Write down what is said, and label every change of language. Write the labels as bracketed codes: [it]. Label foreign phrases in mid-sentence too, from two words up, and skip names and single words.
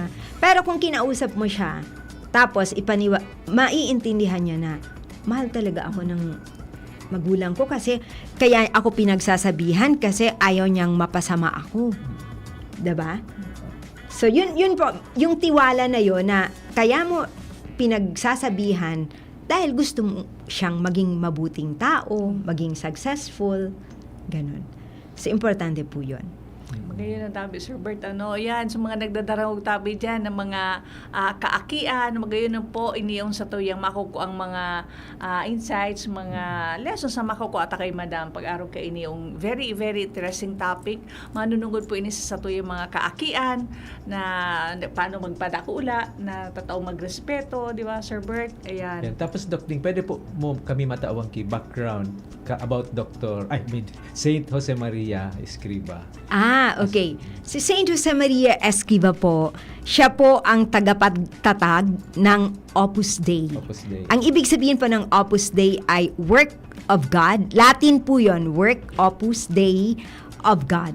[tl] Pero kung kinausap mo siya, tapos maiintindihan niya na, mahal talaga ako ng magulang ko kasi kaya ako pinagsasabihan kasi ayaw niyang mapasama ako. 'Di ba? So, yun po, yung tiwala na yun na kaya mo pinagsasabihan dahil gusto mo siyang maging mabuting tao, maging successful, ganun. So, importante po yun. [bik] Magayon ang tabi, Sir Bert. Yan, sa mga nagdadarangog tabi dyan, ng mga kaakian, magayon po, iniyong sa tuyang makukuha ang mga insights, mga lessons na makukuha kay Madam. Pag-araw ka iniyong [en] very, very interesting topic. [bik] Manunungod po ini sa tuyang mga kaakian, na paano magpadakula, na tataong magrespeto, di ba, Sir Bert? Ayan. Yan. Tapos, Doc Ding, pwede po mo kami matawang background about Saint Jose Maria Escriva. Okay. [tl] Si Saint Jose Maria Escriva po, siya po ang tagapagtatag ng Opus Dei. Opus Dei. Ang ibig sabihin po ng Opus Dei ay [en] Work of God. [tl] Latin po yun, [en] Work Opus Dei of God.